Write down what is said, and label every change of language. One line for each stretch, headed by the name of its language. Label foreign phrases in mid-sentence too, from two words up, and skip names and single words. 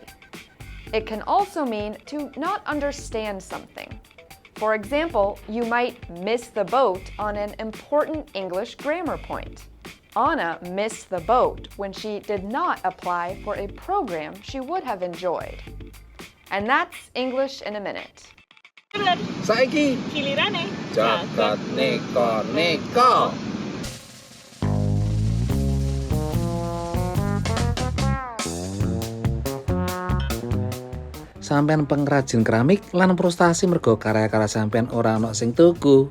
English: It can also mean to not understand something. For example, you might miss the boat on an important English grammar point. Anna missed the boat when she did not apply for a program she would have enjoyed. And that's English in a Minute.
Javanese: Saiki gilirane jagat neko-neko. Sampean pengrajin keramik lan frustasi mergo karya-karya sampean ora ana sing tuku.